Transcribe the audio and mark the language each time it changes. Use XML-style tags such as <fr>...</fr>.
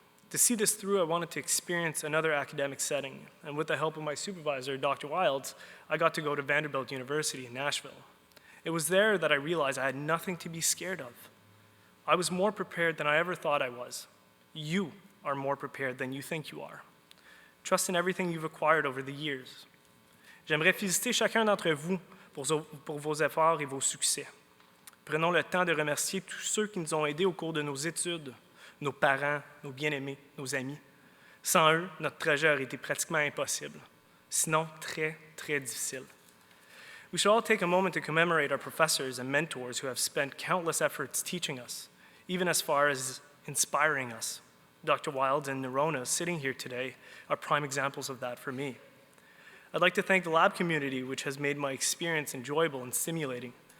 <en>To see this through, I wanted to experience another academic setting, and with the help of my supervisor, Dr. Wilds, I got to go to Vanderbilt University in Nashville. It was there that I realized I had nothing to be scared of. I was more prepared than I ever thought I was. You are more prepared than you think you are. Trust in everything you've acquired over the years.</en> <fr>J'aimerais féliciter chacun d'entre vous pour vos efforts et vos succès. Prenons le temps de remercier tous ceux qui nous ont aidés au cours de nos études, nos parents, nos bien-aimés, nos amis. Sans eux, notre trajet aurait été pratiquement impossible, sinon très, très difficile.</fr> <en>We should all take a moment to commemorate our professors and mentors who have spent countless efforts teaching us, even as far as inspiring us. Dr. Wilds and Nerona, sitting here today, are prime examples of that for me. I'd like to thank the lab community, which has made my experience enjoyable and stimulating.</en>